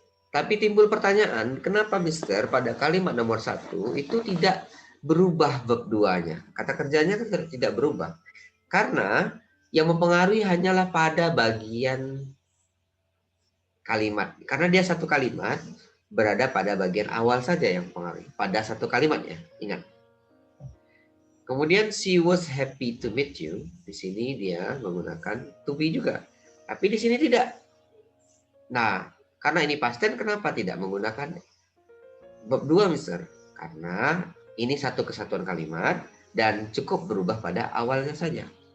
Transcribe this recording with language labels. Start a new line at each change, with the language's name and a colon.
Indonesian: Tapi timbul pertanyaan, kenapa Mister pada kalimat nomor 1 itu tidak berubah verb 2-nya? Kata kerjanya tidak berubah. Karena yang mempengaruhi hanyalah pada bagian kalimat. Karena dia satu kalimat, berada pada bagian awal saja yang mempengaruhi. Pada satu kalimat ya, ingat.
English: Kemudian she was happy to meet you.
Indonesian: Di sini dia menggunakan to be juga. Tapi di sini tidak. Nah, karena ini past tense, kenapa tidak menggunakan verb 2, Mister? Karena ini satu kesatuan kalimat dan cukup berubah pada awalnya saja.